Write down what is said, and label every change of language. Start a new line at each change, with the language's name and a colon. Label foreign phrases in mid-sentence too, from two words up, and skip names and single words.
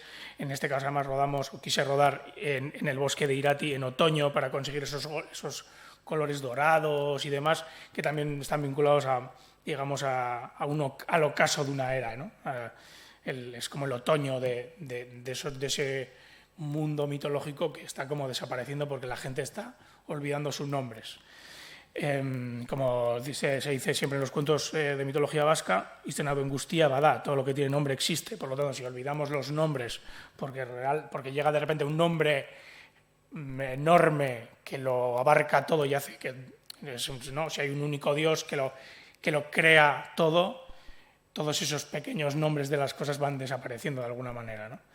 Spanish: En este caso además quise rodar en el bosque de Irati en otoño para conseguir esos colores dorados y demás, que también están vinculados digamos, al ocaso de una era, ¿no? Es como el otoño de ese mundo mitológico que está como desapareciendo porque la gente está olvidando sus nombres. Como se dice siempre en los cuentos de mitología vasca,
Basque: izena guztia bada,
Spanish: todo lo que tiene nombre existe. Por lo tanto, si olvidamos los nombres porque llega de repente un nombre enorme que lo abarca todo y hace que, ¿no? Si hay un único Dios que lo crea todo, todos esos pequeños nombres de las cosas van desapareciendo de alguna manera, ¿no?